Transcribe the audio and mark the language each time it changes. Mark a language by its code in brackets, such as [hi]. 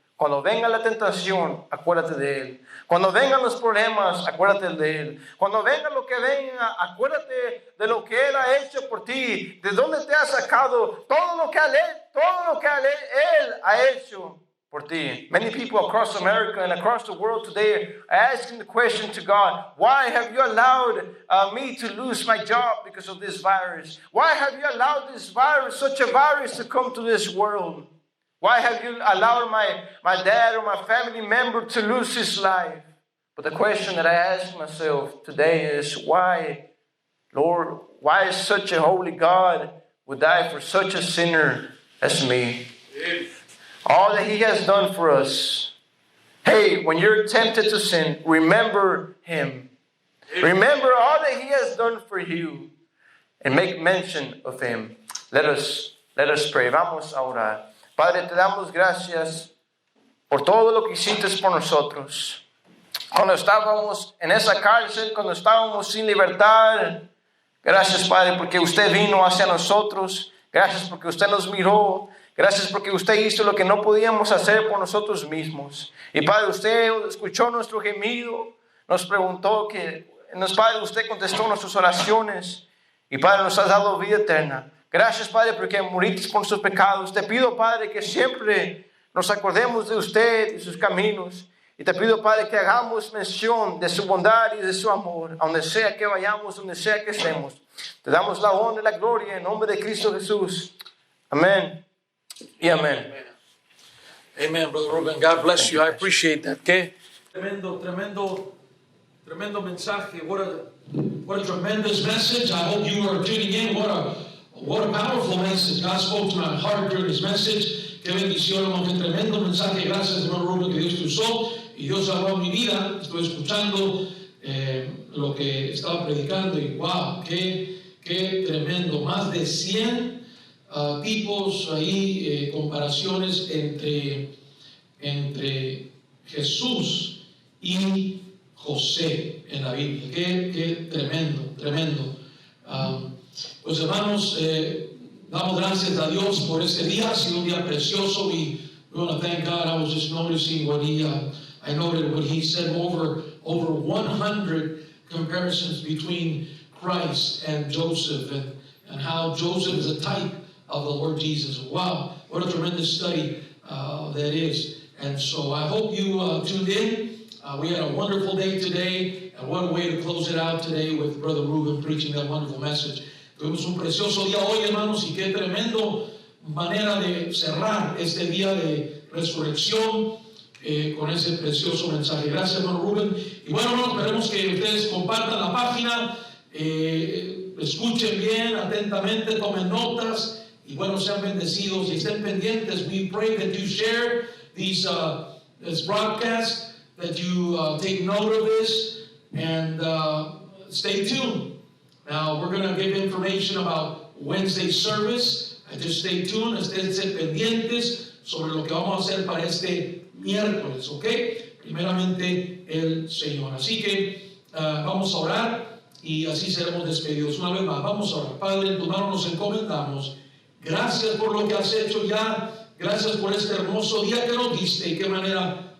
[es] Cuando venga la tentación, acuérdate de Él. Cuando vengan los problemas, acuérdate de Él. Cuando venga lo que venga, acuérdate de lo que Él ha hecho por ti. De dónde te ha sacado, todo lo que Él ha hecho por ti. [en] Many people across America and across the world today are asking the question to God, why have you allowed me to lose my job because of this virus? Why have you allowed this virus, such a virus, to come to this world? Why have you allowed my dad or my family member to lose his life? But the question that I ask myself today is, why, Lord, why such a holy God would die for such a sinner as me? All that He has done for us. Hey, when you're tempted to sin, remember Him. Remember all that He has done for you and make mention of Him. Let us pray. [es] Vamos a orar. Padre, te damos gracias por todo lo que hiciste por nosotros. Cuando estábamos en esa cárcel, cuando estábamos sin libertad, gracias, Padre, porque usted vino hacia nosotros. Gracias porque usted nos miró. Gracias porque usted hizo lo que no podíamos hacer por nosotros mismos. Y Padre, usted escuchó nuestro gemido, nos preguntó Padre, usted contestó nuestras oraciones. Y Padre, nos has dado vida eterna. Gracias, Padre, porque moriste por nuestros pecados. Te pido, Padre, que siempre nos acordemos de usted y sus caminos. Y te pido, Padre, que hagamos mención de su bondad y de su amor, a donde sea que vayamos, donde sea que estemos. Te damos la honra y la gloria en nombre de Cristo Jesús. Amén y amén. [en] Amen, Brother Ruben. God bless you. I appreciate that. Okay? [es] Tremendo mensaje. [en] What a tremendous message. I hope you are tuning in. What a powerful message. God spoke to my heart during His message. [es] Qué bendición, hermano. Qué tremendo mensaje. Gracias, hermano Ruben, que Dios te usó. Y Dios habló en mi vida. Estoy escuchando lo que estaba predicando y wow, qué tremendo. Más de 100 tipos ahí, comparaciones entre Jesús y José en la Biblia. Qué tremendo. Pues hermanos, damos gracias a Dios por este día. Ha sido un día precioso. [en] We want to thank God. I was just noticing I noted what he said, over 100 comparisons between Christ and Joseph, and how Joseph is a type of the Lord Jesus. Wow, what a tremendous study that is. And so I hope you tuned in. We had a wonderful day today, and what a way to close it out today with Brother Ruben preaching that wonderful message. [es] Tuvimos un precioso día hoy, hermanos, y qué tremendo manera de cerrar este día de resurrección con ese precioso mensaje. Gracias, hermano Ruben. Y bueno, hermanos, esperemos que ustedes compartan la página, escuchen bien, atentamente, tomen notas, y bueno, sean bendecidos y estén pendientes. [en] We pray that you share this broadcast, that you take note of this, and stay tuned. Now, we're going to give information about Wednesday service. Just stay tuned, [es] estén pendientes sobre lo que vamos a hacer para este miércoles, ¿ok? Primeramente el Señor. Así que vamos a orar y así seremos despedidos. Una vez más, vamos a orar. Padre, en tu mano nos encomendamos. Gracias por lo que has hecho ya. Gracias por este hermoso día que nos diste y qué manera